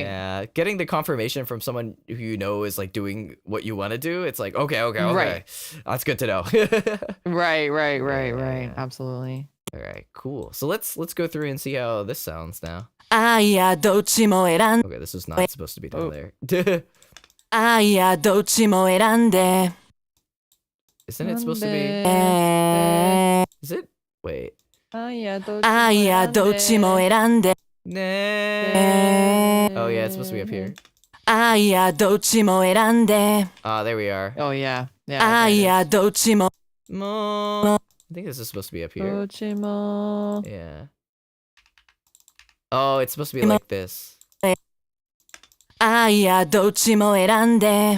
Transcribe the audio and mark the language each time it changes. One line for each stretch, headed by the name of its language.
English: yeah, getting the confirmation from someone who you know is like doing what you want to do. It's like, okay. Right. That's good to know. Right. Absolutely. All right, cool. So let's go through and see how this sounds now.
Japanese: あいやどっちも選ん
English: Okay, this was not supposed to be down there.
Japanese: あいやどっちも選んで
English: Isn't it supposed to be? えー Is it? Wait.
Japanese: あいやどっちも選んで
English: Nah. Oh yeah, it's supposed to be up here.
Japanese: あいやどっちも選んで
English: Ah, there we are. Oh, yeah.
Japanese: あいやどっちも Mo.
English: I think this is supposed to be up here. Ochimo. Yeah. Oh, it's supposed to be like this.
Japanese: あいやどっちも選んで